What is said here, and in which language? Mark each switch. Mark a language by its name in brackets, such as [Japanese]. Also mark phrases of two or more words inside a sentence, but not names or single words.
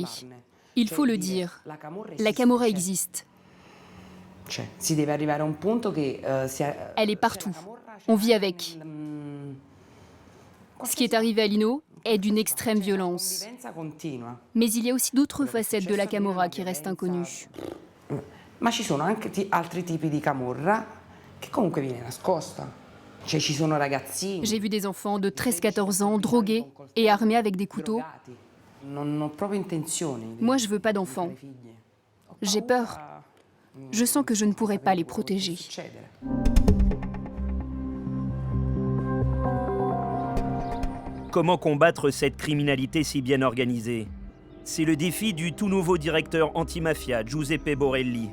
[French] Il faut le dire. La Camorra existe. Elle est partout. On vit avec. Ce qui est arrivé à Lino est d'une extrême violence. Mais il y a aussi d'autres facettes de la Camorra qui restent inconnues. [Italian] Ma ci sono anche altri tipi di camorra che comunque viene nascosta. Cioè ci sono ragazzini. [French] J'ai vu des enfants de 13-14 ans drogués et armés avec des couteaux. [Italian] Non ho proprio intenzione. [French] Moi, je veux pas d'enfants. J'ai peur. Je sens que je ne pourrai pas les protéger. Comment combattre cette criminalité si bien organisée? C'est le défi du tout nouveau directeur antimafia, Giuseppe Borelli.